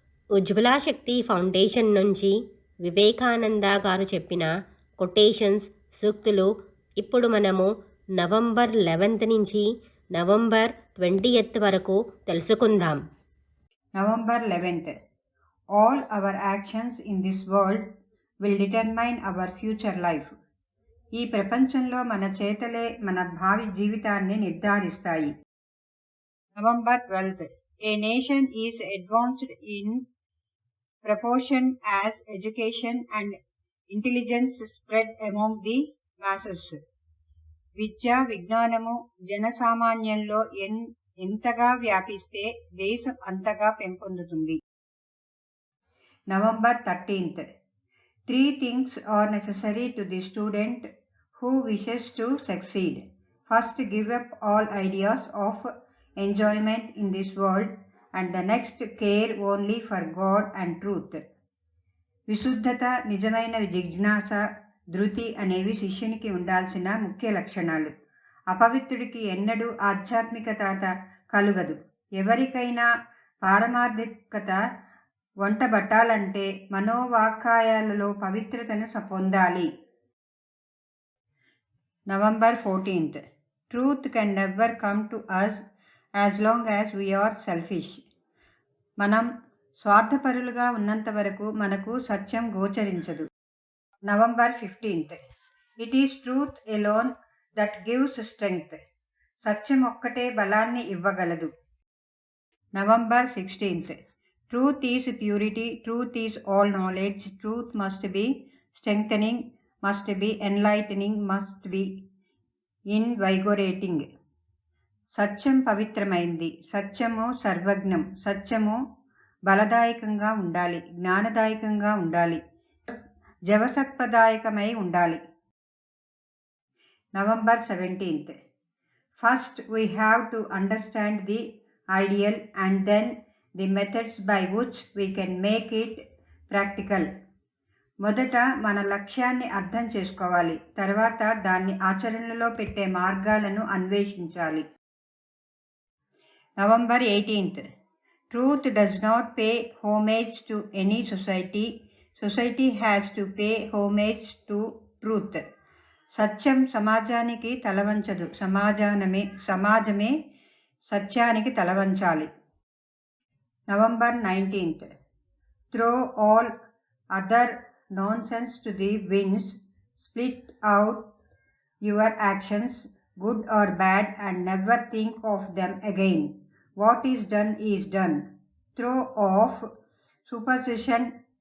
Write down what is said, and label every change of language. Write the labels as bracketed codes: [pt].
[te] ఉజ్వలా శక్తి foundation నుంచి వివేకానంద గారు చెప్పిన కొటేషన్స్, సూక్తులు ఇప్పుడు మనము నవంబర్ 11th నుంచి నవంబర్ 20th వరకు తెలుసుకుందాం. [en] November 11th. All our actions in this world will determine our future life. [te] ఈ ప్రపంచంలో మన చేతలే మన భావి జీవితాన్ని నిర్ధారిస్తాయి. [en] November 12th. A nation is advanced in proportion as education and intelligence spread among the masses. [te] విద్య, విజ్ఞానము జనసామాన్యంలో ఎంతగా వ్యాపిస్తే దేశం అంతగా పెంపొందుతుంది. [en] November 13th. 3 things are necessary to the student who wishes to succeed. First, give up all ideas of enjoyment in this world, and the next, care only for God and truth. [te] విశుద్ధత, నిజమైన జిజ్ఞాస, ధృతి అనేవి శిష్యునికి ఉండాల్సిన ముఖ్య లక్షణాలు. అపవిత్రుడికి ఎన్నడూ ఆధ్యాత్మికత కలుగదు. ఎవరికైనా పారమార్థికత వంటబట్టాలంటే మనోవాక్కాయాలలో పవిత్రతను పొందాలి. [en] November 14th. Truth can never come to us as long as we are selfish. [te] మనం స్వార్థపరులుగా ఉన్నంత వరకు మనకు సత్యం గోచరించదు. [en] November 15th. It is truth alone that gives strength. [te] సత్యం ఒక్కటే బలాన్ని ఇవ్వగలదు. [en] November 16th. Truth is purity, truth is all knowledge, truth must be strengthening, must be enlightening, must be invigorating. [te] సత్యం పవిత్రమైంది, సత్యము సర్వజ్ఞం, సత్యము బలదాయకంగా ఉండాలి, జ్ఞానదాయకంగా ఉండాలి, జవసత్పదాయకమై ఉండాలి. [en] November 17th. First we have to understand the ideal and then the methods by which we can make it practical. [te] మొదట మన లక్ష్యాన్ని అర్థం చేసుకోవాలి, తర్వాత దాన్ని ఆచరణలో పెట్టే మార్గాలను అన్వేషించాలి. [en] November 18th. Truth does not pay homage to any society. Society has to pay homage to truth. [te] సత్యం సమాజానికి తలవంచదు, సమాజమే సత్యానికి తలవంచాలి. [en] November 19th. Throw all other nonsense to the winds. Split out your actions, good or bad, and never think of them again. What is done is done. Throw off superstition.